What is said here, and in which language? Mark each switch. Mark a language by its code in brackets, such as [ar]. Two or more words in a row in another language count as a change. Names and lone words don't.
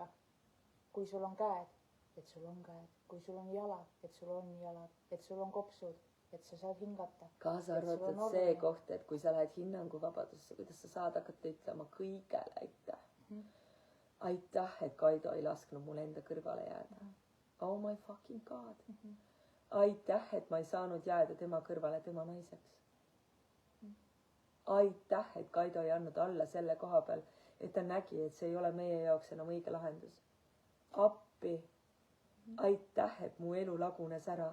[et] Kui sul on käed, et sul on käed. Kui sul on jalad, et sul on jalad. Et sul on kopsud, et sa saad hingata. Kaasa arvatud see koht, et kui sa lähed hinnanguvabadusse, kuidas sa saad hakata ütlema kõigele aitäh. Aitäh, et Kaido ei lasknud mul enda kõrvale jääda. [en] Oh my fucking god. [et] Aitäh, et ma ei saanud jääda tema kõrvale tema naiseks. Aitäh, et Kaido ei andnud alla selle koha peal, et ta nägi, et see ei ole meie jaoks enam õige lahendus. Appi. Aitäh, et mu elu lagunes ära.